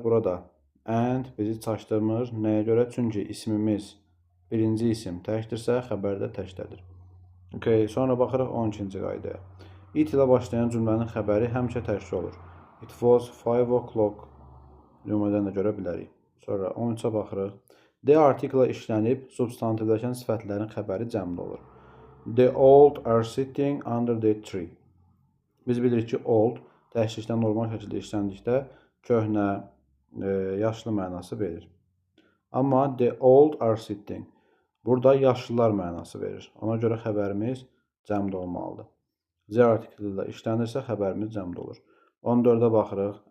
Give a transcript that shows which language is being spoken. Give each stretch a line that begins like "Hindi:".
Azerbaijani: Burada and bizi çaşdırmır. Nəyə görə? Çünki ismimiz birinci isim təkdirsə, xəbər də təkdədir. Okay, sonra baxırıq 12-ci qaydaya. It ilə başlayan cümlənin xəbəri həmişə təkdə olur.
English: It was 5 o'clock
Azerbaijani: nümunədən də görə bilərik. Sonra 13-ə baxırıq. The artiklə işlənib substantivləşən sifətlərin xəbəri cəmdə olur.
English: The old are sitting under the tree.
Azerbaijani: Biz bilirik ki, old təşkildən normal şəkildə işləndikdə köhnə, yaşlı mənası verir. Amma
English: the old are sitting
Azerbaijani: burada yaşlılar mənası verir. Ona görə xəbərimiz cəmdə olmalıdır. The article ilə işlənirsə xəbərimiz cəmdə olur. 14-ə baxırıq.